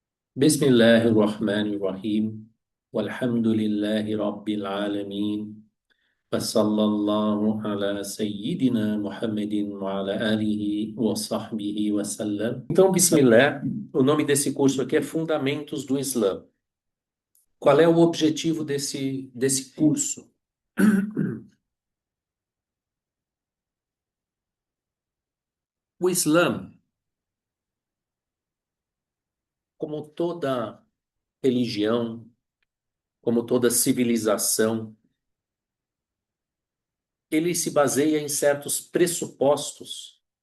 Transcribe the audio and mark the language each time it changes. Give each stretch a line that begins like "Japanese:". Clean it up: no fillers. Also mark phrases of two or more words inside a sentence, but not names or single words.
Arabic: بسم الله الرحمن الرحيم والحمد لله رب العالمين وصلى الله على سيدنا محمد وعلى آله وصحبه وسلم.
Portuguese: Então, Bismillah, o nome desse curso aqui é Fundamentos do Islã. Qual é o objetivo desse curso? O Islã, como toda religião, como toda civilização, ele se baseia em certos pressupostos